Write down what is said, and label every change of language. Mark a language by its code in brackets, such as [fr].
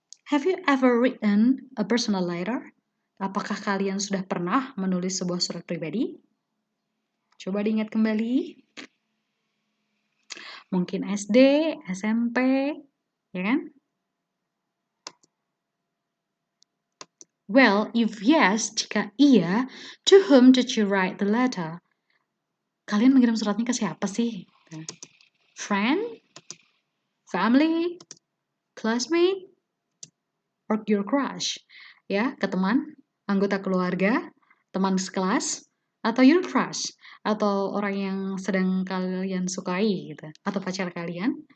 [en] Have you ever written a personal letter? [id] Apakah kalian sudah pernah menulis sebuah surat pribadi? Coba diingat kembali. Mungkin SD, SMP, ya kan? [en] Well, if yes, [id] jika iya, [en] to whom did you write the letter? [id] Kalian mengirim suratnya ke siapa sih? [en] Friend? Family? Classmate? Or your crush? [id] Ya, ke teman, anggota keluarga, teman sekelas, atau your crush, atau orang yang sedang kalian sukai gitu, atau pacar kalian.